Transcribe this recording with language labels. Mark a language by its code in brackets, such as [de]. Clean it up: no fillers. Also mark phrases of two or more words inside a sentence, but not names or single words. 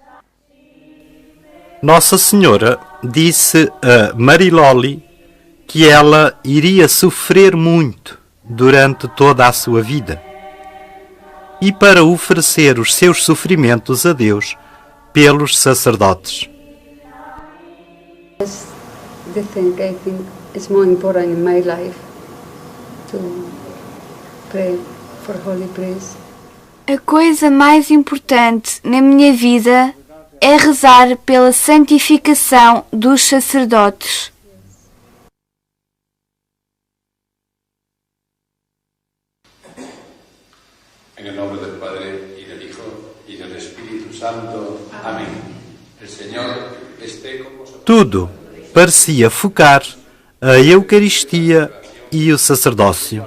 [pt] Nossa Senhora disse a Mariloli que ela iria sofrer muito durante toda a sua vida e para oferecer os seus sofrimentos a Deus pelos sacerdotes. [en] The thing I think is more important in my life to pray for holy priest. [pt] A coisa mais importante na minha vida é rezar pela santificação dos sacerdotes. [es] En el nombre del Padre, y del Hijo, y del Espíritu Santo. Amén. El Señor esté con vosotros. [pt] Tudo parecia focar a Eucaristia e o sacerdócio.